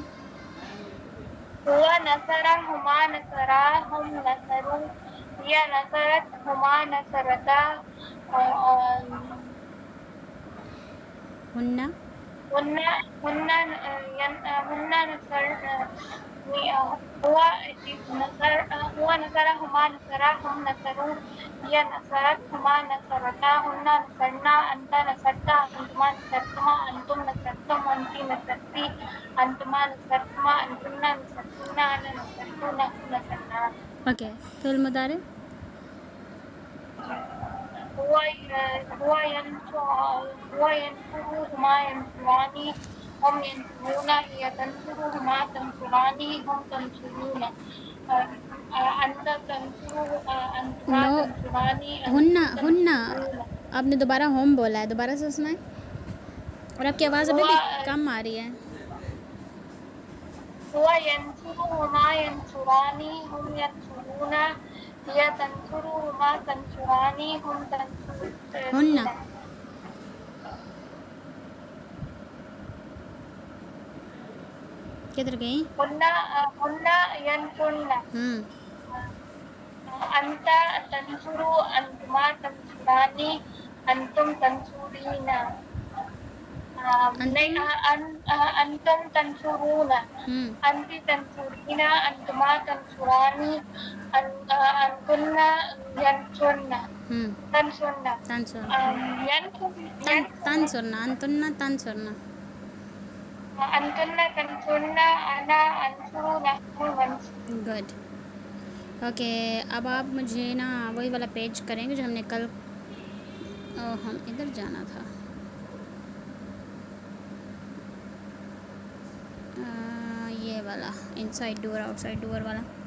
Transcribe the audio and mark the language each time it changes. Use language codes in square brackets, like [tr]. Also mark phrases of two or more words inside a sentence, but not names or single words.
[ar] هو نصر هما نصرا هم نصروا يا نصرت هما نصرتا हुन्ना। هن هن هن نصر هو هو نصر هما نصرا هم نصروا يا نصرت هما نصرتا هن نصرن أنت نصرت أنتما نصرتما أنتم نصرتم أنت نصرت أنتما نصرتما أنتن نصرتن أنا نصرت نحن نصرنا. ओके, فعل مضارع. هو هو ينصر هما ينصران هم ينصرون هي تنصر هما تنصران هم تنصرون أنت تنصر أنتما [en] नो, [ar] तंसुरानी हुन्ना अंतुम हुन्ना। तंसुरूना। [hi] आपने दोबारा होम बोला है, दोबारा से सुनाएं। और आपकी आवाज़ अभी [ar] हुआ [hi] भी कम आ रही है। [ar] هو ينصر هما ينصران هم ينصرون هي تنصر هما تنصران هم हुन्ना। तंसुरूना। [hi] किधर गई? [ar] هن هن ينصرن أنت تنصر أنتما تنصران أنتم تنصرين. [hi] नहीं [ar] अंतुम। أنتم تنصرون أنت تنصرين أنتما تنصران أنتن ينصرن تنصرن तानसुर। यंसुर تنصرن، أنتن تنصرن. أنتن تنصرن أنا أنصر نحن منصر. [en] गुड। [hi] ओके, अब आप मुझे ना वही वाला पेज करेंगे जो हमने कल, हम इधर जाना था। ये वाला [en] inside door outside door [hi] वाला।